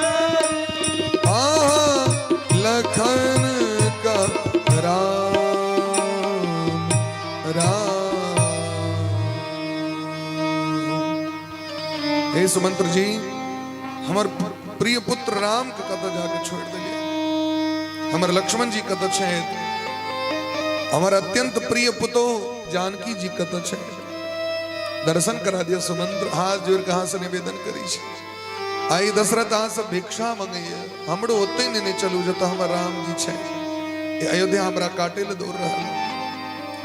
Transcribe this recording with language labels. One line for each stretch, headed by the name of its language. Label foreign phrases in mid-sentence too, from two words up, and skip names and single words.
Maithili: कहाँ लखन का राम राम। हे सुमंत्र जी, हमर प्रिय पुत्र राम के कत जाके छोड़ दिलिए, हमर लक्ष्मण जी कत छथि, हमर अत्यंत प्रिय पुतो जानकी जी कत छथि, दर्शन करा दिया। सुमंत्र हाथ जोड़ कहाँ से निवेदन करी छै, आई दशरथ अहाँ से भिक्षा मंगैया, हमरो ओते नहीं चलू जतऽ हमर राम जी छै, अयोध्या हमरा काटे ले दौड़ रहल।